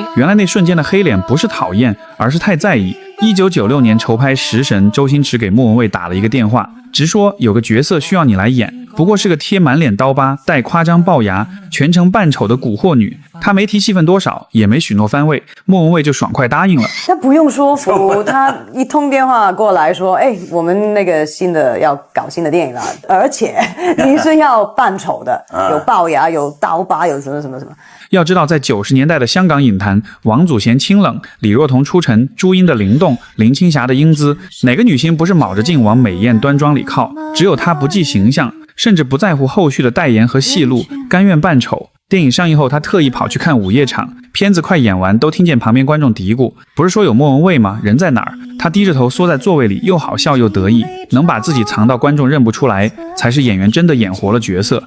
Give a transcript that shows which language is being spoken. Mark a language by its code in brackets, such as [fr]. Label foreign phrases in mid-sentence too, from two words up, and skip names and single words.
[zh] 原來那瞬間的黑臉不是討厭，而是太在意。1996年籌拍《食神》，周星馳給莫文蔚打了一個電話，直說有個角色需要你來演，不過是個貼滿臉刀疤、帶誇張龅牙、全程扮醜的蠱惑女。他沒提戲份多少，也沒許諾番位，莫文蔚就爽快答應了。那不用說服，他一通電話過來說，我們那個新的要搞新的電影了，而且你是要扮醜的，有龅牙、有刀疤、有什麼什麼什麼。要知道，在90年代的香港影壇，王祖賢清冷，李若彤出塵，朱茵的靈動，林青霞的英姿，哪個女星不是卯着勁往美豔端莊裡靠？只有她不計形象，甚至不在乎後續的代言和戲路，甘願扮醜。電影上映後，他特意跑去看午夜場，片子快演完，都聽見旁邊觀眾嘀咕：不是說有莫文蔚嗎？人在哪兒？他低着頭縮在座位裡，又好笑又得意，能把自己藏到觀眾認不出來，才是演員真的演活了角色。